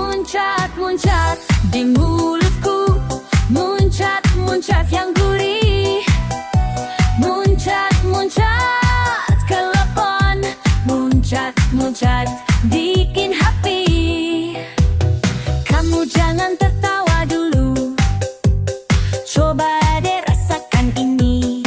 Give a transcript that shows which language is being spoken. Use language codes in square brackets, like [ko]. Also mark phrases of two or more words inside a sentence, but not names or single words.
[id] Muncat-muncat di mulutku, muncat-muncat yang gurih, muncat-muncat ke lepon, muncat-muncat bikin happy. Kamu jangan tertawa dulu, coba deh rasakan ini.